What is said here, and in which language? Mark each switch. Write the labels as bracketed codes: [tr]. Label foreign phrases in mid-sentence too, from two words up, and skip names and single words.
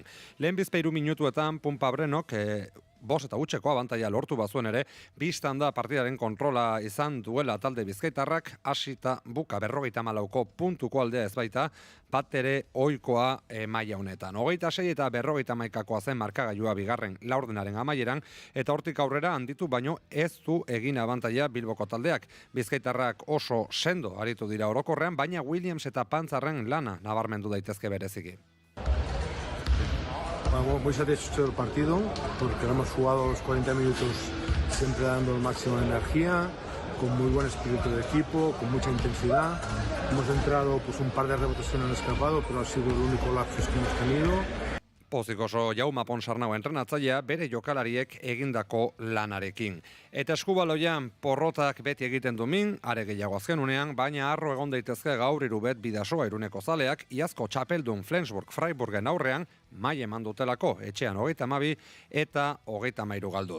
[eu] Lehen bizpeiru minutuetan Pumpa Brenok 5 eta gutxeko abantaila lortu bazuen ere, bistan da partidaren kontrola izan duela talde bizkaitarrak, hasita buka 54ko puntuko aldea ez baita, bat ere ohikoa maila honetan. 26 eta 51koa zen markagailua bigarren laurdenaren amaieran, eta hortik aurrera handitu baino ez du egin abantaila Bilboko taldeak. Bizkaitarrak oso sendo aritu dira orokorrean, baina Williams eta Pantzarren lana nabarmendu daitezke bereziki. [es] Muy satisfecho del partido porque lo hemos jugado los 40 minutos siempre dando el máximo de energía, con muy buen espíritu de equipo, con mucha intensidad. Hemos entrado pues un par de rebotes que no han escapado, pero ha sido el único lapsus que hemos tenido. [eu] Pozik oso Jauma Ponsarnau entrenatzailea bere jokalariek egindako lanarekin. Eta eskubaloian porrotak beti egiten du min, are gehiago azken unean, baina harro egon daitezke gaur Irubet Bidasoa Iruneko zaleak, iazko txapeldun Flensburg Freiburgen aurrean, mai eman dutelako, etxean 32 eta 33 galduz.